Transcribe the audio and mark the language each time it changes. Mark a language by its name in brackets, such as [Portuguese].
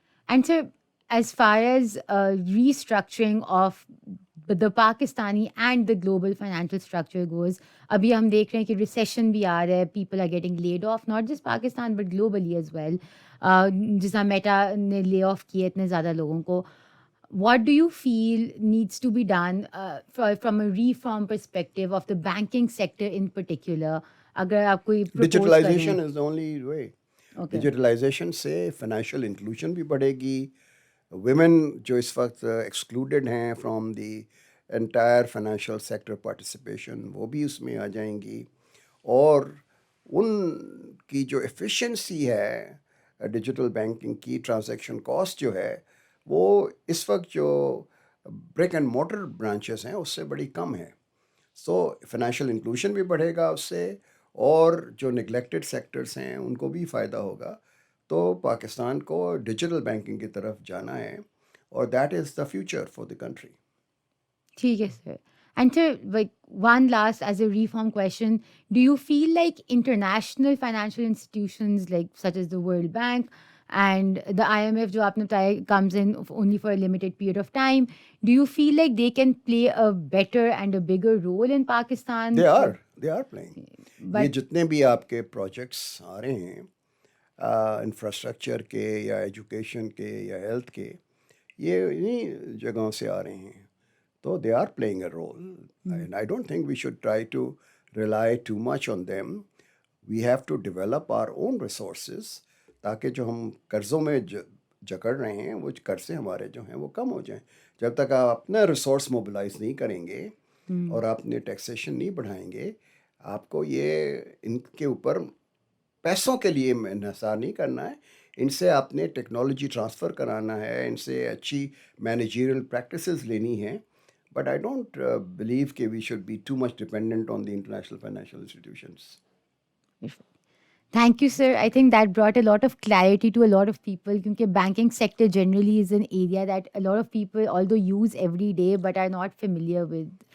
[English] and sir, as far as restructuring of the Pakistani and the global financial structure goes, [Urdu] ابھی ہم دیکھ رہے ہیں کہ ریسیشن بھی آ رہا ہے، [English] People are getting laid off, not just Pakistan but globally as well. [Urdu] جس طرح میٹا نے لے آف کیے اتنے زیادہ لوگوں کو. [English] What do you feel needs to be done from a reform perspective of the banking sector in particular? [Urdu] اگر آپ کوئی [English] Digitalization is the only way. Okay. [Urdu] Digitalisation سے فائنینشیل انکلوژن بھی بڑھے گی. ویمن جو اس وقت ایکسکلوڈیڈ ہیں [English] from the entire financial sector participation, [Urdu] وہ بھی اس میں آ جائیں گی. اور ان کی جو ایفیشنسی ہے ڈیجیٹل بینکنگ کی، ٹرانزیکشن کاسٹ جو ہے وہ اس وقت جو برک اینڈ موٹر برانچز ہیں اس سے بڑی کم ہے. سو فائنینشیل انکلوژن بھی بڑھے گا اس سے، اور جو نگلیکٹڈ سیکٹرز ہیں ان کو بھی فائدہ ہوگا. تو پاکستان کو ڈیجیٹل بینکنگ کی طرف جانا ہے، اور [English] That is the future for the country. [Urdu] ٹھیک ہے سر. [English] and sir, like one last as a reform question, do you feel like international financial institutions like such as the World Bank and the IMF [Urdu] جو آپ نے بتایا [English] Comes in only for a limited period of time, do you feel like they can play a better and a bigger role in Pakistan? They are playing. [Urdu] یہ جتنے بھی آپ کے projects آ رہے ہیں انفراسٹرکچر کے یا ایجوکیشن کے یا ہیلتھ کے، یہ انہیں جگہوں سے آ رہے ہیں. [English] تو they are playing a role, and I don't think we should try to rely too much on them. We have to develop our own resources [Urdu] تاکہ جو ہم قرضوں میں جکڑ رہے ہیں وہ قرضے ہمارے جو ہیں وہ کم ہو جائیں. جب تک آپ اپنا ریسورس موبلائز نہیں کریں گے اور آپ نے ٹیکسیشن نہیں بڑھائیں گے، آپ کو یہ ان کے اوپر پیسوں کے لیے انحصار نہیں کرنا ہے. ان سے آپ نے ٹیکنالوجی ٹرانسفر کرانا ہے، ان سے اچھی مینیجریل پریکٹسز لینی ہیں. [English] But I don't believe that we should be too much dependent on the international financial institutions. Thank you, sir. I think that brought a lot of clarity to a lot of people, because banking sector generally is an area that a lot of people, although use every day, but are not familiar with